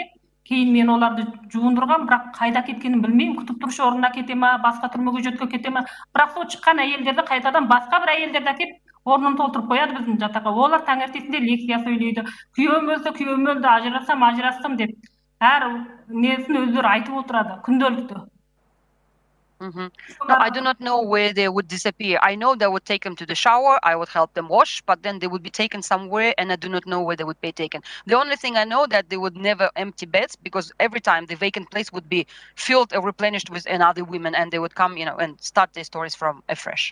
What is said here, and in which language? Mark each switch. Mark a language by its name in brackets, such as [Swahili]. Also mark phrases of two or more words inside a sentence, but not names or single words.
[Kazakh] Кейін мен оларды жуындырған, бірақ қайда кеткенін білмеймін. Күтіп тұрушы орнына кете ме, басқа түрмеге жөтке кете ме. Бірақ сол шыққан әйелдерді қайтадан басқа бір әйелдерді әкеп орнын толтырып қояды біздің жатаққа. Олар таңертесінде лекция сөйлейді. Күйеуім өлді, ажырастым деп. Әр несін өздері айтып отырады, күнделікті. [English] No, I do not know where they would disappear. I know they would take them to the shower, I would help them wash, but then they would be taken somewhere, and I do not know where they would be taken. The only thing I know that they would never empty beds, because every time the vacant place would be filled or replenished with another women, and they would come, and start their stories from afresh.